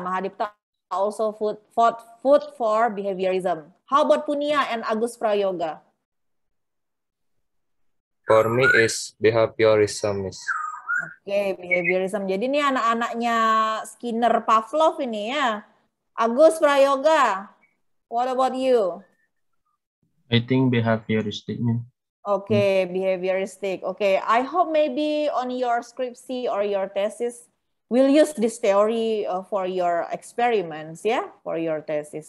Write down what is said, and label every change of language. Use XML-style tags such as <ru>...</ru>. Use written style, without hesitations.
<en>Mahadipta also fought for behaviorism. How about Punia and Agus Prayoga? For me is behaviorism, Miss. Oke, behaviorism.</en> <id>Jadi ini anak-anaknya Skinner Pavlov ini ya.</id> <en>Agus Prayoga, what about you? I think behavioristic. Okay, behavioristic. Okay, I hope maybe on your skripsi or your thesis, we'll use this theory for your experiments, for your thesis.</en>